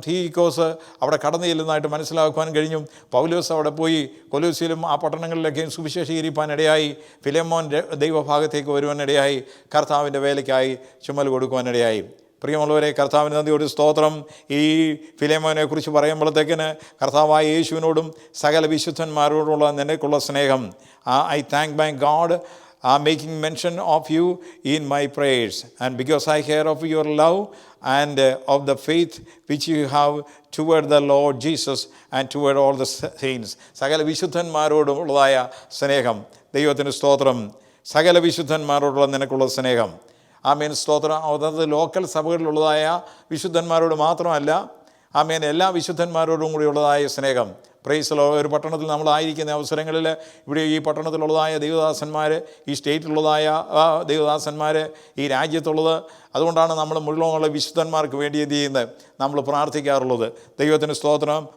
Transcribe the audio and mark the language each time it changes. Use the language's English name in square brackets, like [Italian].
[Malayalam] തീക്കോസ് അവിടെ കടന്നു ചെല്ലുന്നതായിട്ട് മനസ്സിലാക്കുവാൻ കഴിഞ്ഞു. പൗലോസ് അവിടെ പോയി കൊലോസ്യയിലും ആ പട്ടണങ്ങളിലൊക്കെയും സുവിശേഷീകരിപ്പാനിടയായി. ഫിലെമോൻ ദൈവഭാഗത്തേക്ക് വരുവാനിടയായി. കർത്താവിൻ്റെ വേലയ്ക്കായി ചുമൽ കൊടുക്കുവാനിടയായി. പ്രിയമുള്ളവരെ, കർത്താവിന് നന്ദിയോട് സ്തോത്രം. ഈ ഫിലെമോനെ കുറിച്ച് പറയുമ്പോഴത്തേക്കിന് കർത്താവായ യേശുവിനോടും സകല വിശുദ്ധന്മാരോടുള്ള നിനക്കുള്ള സ്നേഹം. [English] I thank my God making mention of you in my prayers, and because I hear of your love and of the faith which you have toward the Lord Jesus and toward all the saints. [Malayalam] സകല വിശുദ്ധന്മാരോടുള്ളതായ സ്നേഹം. ദൈവത്തിന് സ്തോത്രം. സകല വിശുദ്ധന്മാരോടുള്ള നിനക്കുള്ള സ്നേഹം. ആമേൻ, സ്തോത്രം. അതായത് local സഭകളിലുള്ളതായ വിശുദ്ധന്മാരോട് മാത്രമല്ല, ആമേൻ, എല്ലാ വിശുദ്ധന്മാരോടും കൂടിയുള്ളതായ സ്നേഹം. [English] Praise Lord. [Malayalam] ഒരു പട്ടണത്തിൽ നമ്മളായിരിക്കുന്ന അവസരങ്ങളിൽ ഇവിടെ ഈ പട്ടണത്തിലുള്ളതായ ദൈവദാസന്മാർ, ഈ സ്റ്റേറ്റിലുള്ളതായ ദൈവദാസന്മാർ, ഈ രാജ്യത്തുള്ളത്, അതുകൊണ്ടാണ് നമ്മൾ മുഴുവനുള്ള വിശുദ്ധന്മാർക്ക് വേണ്ടി എന്ത് ചെയ്യുന്നത്, നമ്മൾ പ്രാർത്ഥിക്കാറുള്ളത്. ദൈവത്തിന് സ്തോത്രം.